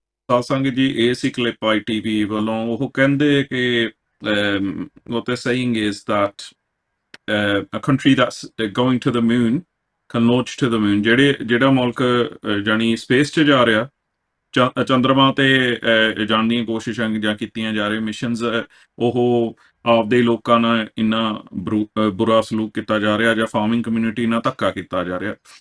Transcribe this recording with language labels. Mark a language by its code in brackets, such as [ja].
[pa] ਸਾਧ ਸੰਗਤ ਜੀ, ਇਹ ਸੀ ਕਲਿੱਪ ITV ਵੱਲੋਂ। ਉਹ ਕਹਿੰਦੇ ਕਿ [en] what they're saying is that a country that's going to the moon can launch to the moon। [pa] ਜਿਹੜਾ ਮੁਲਕ ਜਾਨੀ ਸਪੇਸ 'ਚ ਜਾ ਰਿਹਾ, ਚੰਦਰਮਾ ਤੇ ਜਾਣ ਦੀਆਂ ਕੋਸ਼ਿਸ਼ਾਂ ਜਾਂ ਕੀਤੀਆਂ ਜਾ ਰਹੀਆਂ ਮਿਸ਼ਨਸ, ਉਹ ਆਪਦੇ ਲੋਕਾਂ ਨਾਲ ਇੰਨਾ ਬੁਰਾ ਸਲੂਕ ਕੀਤਾ ਜਾ ਰਿਹਾ, ਜਾਂ ਫਾਰਮਿੰਗ ਕਮਿਊਨਿਟੀ ਨਾਲ ਧੱਕਾ ਕੀਤਾ ਜਾ ਰਿਹਾ।